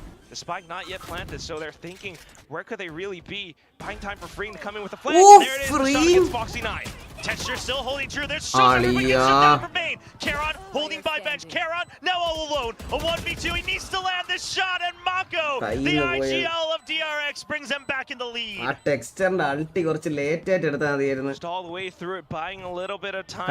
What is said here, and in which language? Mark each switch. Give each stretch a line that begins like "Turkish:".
English: The spike not yet planted, so they're thinking, where could they really be? Buying time for Free to come in with a flash. There it is. Foxy 9. Texture still holding true. There's so everybody gets shut down from main. Karon holding by bench. Karon now all alone. A 1v2. He needs to land this shot, and Mako, the IGL of DRX, brings them back in the lead.
Malayalam: Texture ulti കുറച്ച് late ആയിട്ട് എടുത്താൽ മതിയായിരുന്നു.
English: All the way through it, buying a little bit of time.